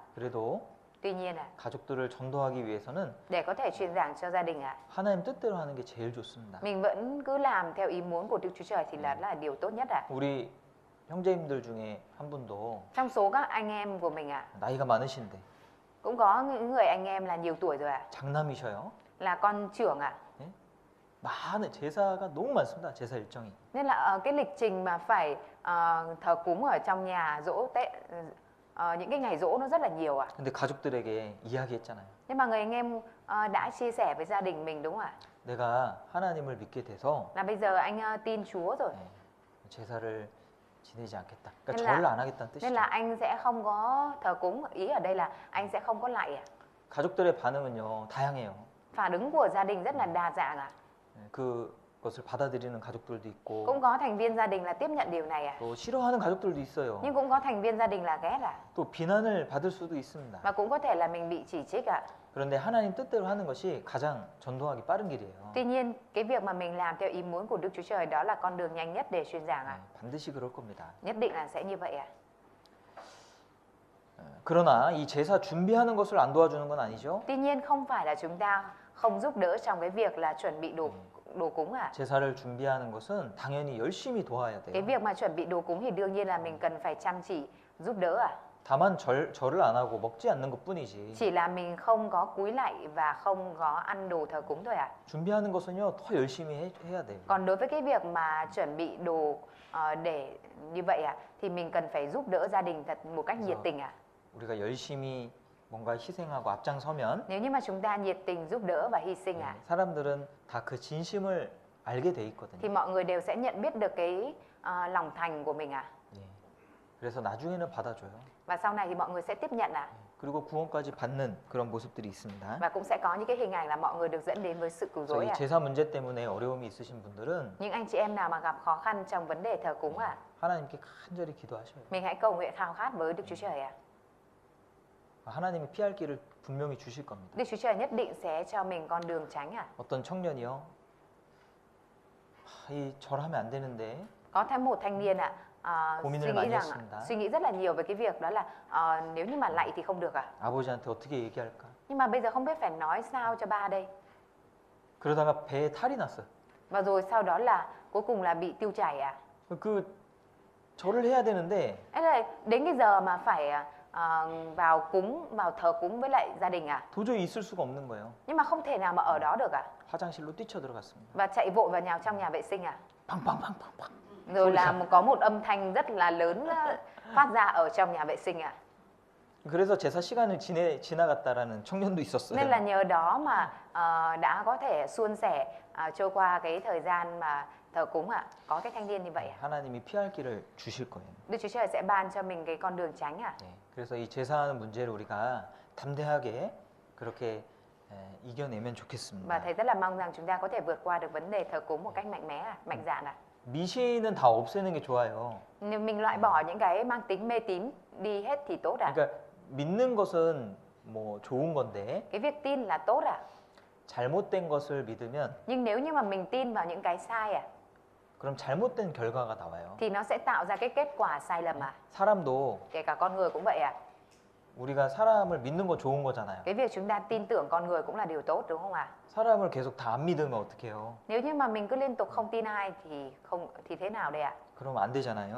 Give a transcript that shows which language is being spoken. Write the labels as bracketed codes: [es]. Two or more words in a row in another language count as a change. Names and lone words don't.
[ko] 그래도 [vi] Tuy nhiên à, [ko] 가족들을 전도하기 위해서는 [vi] để có thể truyền giảng cho gia đình à, [ko] 하나님 뜻대로 하는 게 제일 좋습니다. [vi] mình vẫn cứ làm theo ý muốn của Đức Chúa Trời thì là điều tốt nhất à. [ko] 우리 형제님들 중에 한 분도 [vi] Trong số các anh em của mình à, [ko] 나이가 많으신데 [vi] cũng có những người anh em là nhiều tuổi rồi à, [ko] 장남이셔요. [vi] là con trưởng à. [ko] 많은 제사가 너무 많습니다. 제사 일정이. [vi] Nên là cái lịch trình mà phải thờ cúng ở trong nhà dỗ Tết, những cái ngày dỗ nó rất là nhiều à. [ko] 근데 가족들에게 이야기했잖아요. [vi] Nhưng mà người anh em đã chia sẻ với gia đình mình đúng không ạ? [ko] 내가 하나님을 믿게 돼서 [vi] Là bây giờ anh tin Chúa rồi. [ko] 제사를 지내지 않겠다. 그러니까 [vi] nên [ko] 절을 [vi] là, [ko] 안 하겠다는 [vi] nên [ko] 뜻이죠. [vi] là anh sẽ không có thờ cúng. Ý ở đây là anh sẽ không có lạy à. [ko] 가족들의 반응은요 다양해요. [vi] Phản ứng của gia đình rất là đa dạng à. [ko] 그것을 받아들이는 가족들도 있고 [vi] Cũng có thành viên gia đình là tiếp nhận điều này à. [ko] 또 싫어하는 가족들도 있어요. [vi] Nhưng cũng có thành viên gia đình là ghét à. [ko] 또 비난을 받을 수도 있습니다. [vi] Và cũng có thể là mình bị chỉ trích à. [ko] 그런데 하나님 뜻대로 하는 것이 가장 전도하기 빠른 길이에요. [vi] Tuy nhiên cái việc mà mình làm theo ý muốn của Đức Chúa Trời đó là con đường nhanh nhất để truyền giảng à. [ko] 반드시 그럴 겁니다. [vi] Nhất định là sẽ như vậy à. [ko] 그러나 이 제사 준비하는 것을 안 도와주는 건 아니죠. [vi] Tuy nhiên không phải là chúng ta không giúp đỡ trong cái việc là chuẩn bị đồ cúng à. [ko] 제사를 준비하는 것은 당연히 열심히 도와야 [vi] Cái [ko] 돼요. [vi] việc mà chuẩn bị đồ cúng thì đương nhiên là mình cần phải chăm chỉ giúp đỡ à. [ko] 다만 절을 안 하고 먹지 않는 것뿐이지. [vi] Chỉ là mình không có cúi lạy và không có ăn đồ thờ cúng thôi à. [ko] 준비하는 것은요 더 열심히 해야 돼요. [vi] Còn đối với cái việc mà chuẩn bị đồ để như vậy à thì mình cần phải giúp đỡ gia đình thật một cách nhiệt tình à. [ko] 우리가 열심히 뭔가 희생하고 앞장서면 [vi] Nếu như mà chúng ta nhiệt tình giúp đỡ và hy sinh à [ko] 사람들은 다 그 진심을 알게 돼 있거든요. [vi] thì mọi người đều sẽ nhận biết được cái lòng thành của mình à. [ko] 예. 그래서 나중에는 받아줘요. [vi] Và sau này thì mọi người sẽ tiếp nhận à. [ko] 그리고 구원까지 받는 그런 모습들이 있습니다. [vi] Và cũng sẽ có những cái hình ảnh là mọi người được dẫn đến với sự cứu [ko] 그래서 [vi] rỗi [ko] 이 [vi] à. [ko] 제사 문제 때문에 어려움이 있으신 분들은 [vi] Những anh chị em nào mà gặp khó khăn trong vấn đề thờ cúng à, [ko] 하나님께 간절히 기도하셔요. [vi] mình hãy cầu nguyện khao khát với Đức Chúa Trời à. [ko] 하나님이 피할 길을 분명히 주실 겁니다. [vi] Đức Chúa Trời nhất định sẽ cho mình con đường tránh à. [ko] 어떤 청년이요. 이 절하면 안 되는데 [vi] Có thêm một thanh niên ạ, [ko] 고민을 [vi] suy nghĩ [ko] 많이 [vi] rằng [ko] 했습니다. [vi] suy nghĩ rất là nhiều về cái việc đó là nếu như mà lạy thì không được à. [ko] 아버지한테 어떻게 얘기할까? [vi] Nhưng mà bây giờ không biết phải nói sao cho ba đây. [ko] 그러다가 배에 탈이 났어요. [vi] Và rồi sau đó là cuối cùng là bị tiêu chảy à. [ko] 그 절을 해야 되는데 [vi] Ấy là đến cái giờ mà phải vào thờ cúng với lại gia đình à. [ko] 도저히 있을 수가 없는 거예요. [vi] Nhưng mà không thể nào mà ở đó được à. [ko] 화장실로 뛰쳐들어갔습니다. [vi] Và chạy vội vào nhào trong nhà vệ sinh à. [ko] 팡팡팡팡팡. [vi] Rồi là có một âm thanh rất là lớn phát ra ở trong nhà vệ sinh à. [ko] 그래서 제사 시간을 지나갔다라는 청년도 있었어요. [vi] Nên là nhờ đó mà đã có thể suôn sẻ trôi qua cái thời gian mà thờ cúng ạ. Có cái thanh niên như vậy ạ. [ko] 하나님이 피할 길을 주실 거예요. [vi] Đức Chúa Trời sẽ ban cho mình cái con đường tránh ạ. [ko] 네, 그래서 이 제사하는 문제를 우리가 담대하게 그렇게 이겨내면 [vi] Và [ko] 좋겠습니다. [vi] thầy rất là mong rằng chúng ta có thể vượt qua được vấn đề thờ cúng một cách mạnh mẽ, mạnh dạn ạ. [ko] 미신은 다 없애는 게 좋아요. [vi] Nếu mình loại bỏ những cái mang tính mê tín đi hết thì tốt ạ. [ko] 그러니까 믿는 것은 뭐 좋은 건데 [vi] Cái việc tin là tốt ạ. [ko] 잘못된 것을 믿으면 [vi] Nhưng nếu như mà mình tin vào những cái sai ạ [ko] 그럼 잘못된 결과가 나와요. [vi] thì nó sẽ tạo ra cái kết quả sai lầm ạ. [ko] 사람도 [vi] Kể cả con người cũng vậy ạ. [ko] 우리가 사람을 믿는 거 좋은 거잖아요. [vi] Cái việc chúng ta tin tưởng con người cũng là điều tốt đúng không ạ? [ko] 사람을 계속 다 안 믿으면 어떡해요? [vi] Nếu như mà mình cứ liên tục không tin ai thì thế nào đây ạ? [ko] 그러면 안 되잖아요.